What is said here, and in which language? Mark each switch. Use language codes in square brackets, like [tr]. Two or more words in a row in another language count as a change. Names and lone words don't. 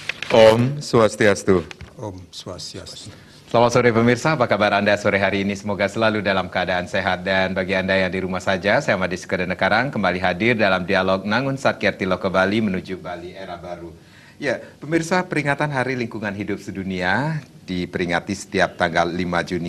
[ban] Om Swastiastu. Om Swastiastu. [id] Selamat sore pemirsa, apa kabar Anda sore hari ini? Semoga selalu dalam keadaan sehat. Dan bagi Anda yang di rumah saja, saya Madis Kedenekarang kembali hadir dalam dialog Nangun Satkirti Loko Bali menuju Bali era baru. Ya, pemirsa, peringatan Hari Lingkungan Hidup Sedunia diperingati setiap tanggal 5 Juni.